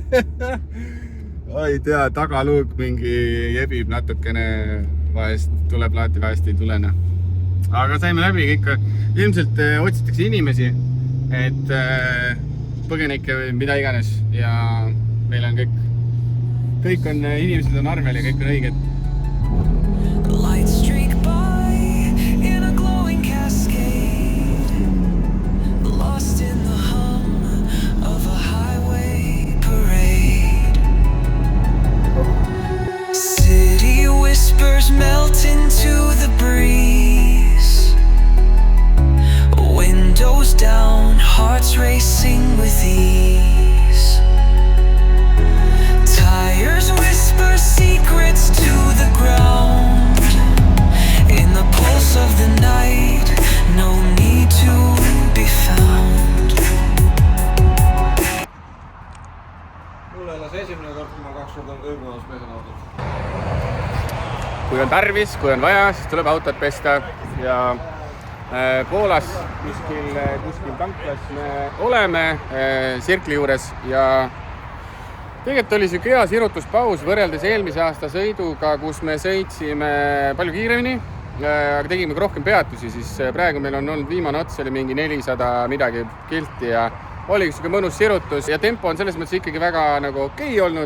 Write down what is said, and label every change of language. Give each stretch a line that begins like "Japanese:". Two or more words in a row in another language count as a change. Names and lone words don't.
Estonian: Ei tea, tagaluuk mingi jebib natukene, vahest tuleb lahti, vahest ei tulena. Aga saime läbi kõik. Ilmselt otsitakse inimesi, et põgenikke või mida iganes ja meil on kõik on, inimesed on arvel ja kõik on õiged.
English: City whispers melt into the breeze. Windows down, hearts racing with ease. Tires whisper secrets to the ground. In the pulse of the night, no need to be found.
Estonian: Mulle elas esimene kord, kui ma 2 korda ööpäevas pesen autot. Kui on tarvis, kui on vaja, siis tuleb autot pesta ja Poolas kuskil tanklas me oleme Sirkli juures ja tegelikult oli siuke hea sirutuspaus võrreldes eelmise aasta sõiduga, kus me sõitsime palju kiiremini aga tegime ka rohkem peatusi, siis praegu meil on olnud viimane ots oli mingi 400 midagi kilti ja oli üks mõnus sirutus ja tempo on selles mõttes ikkagi väga nagu okei olnud.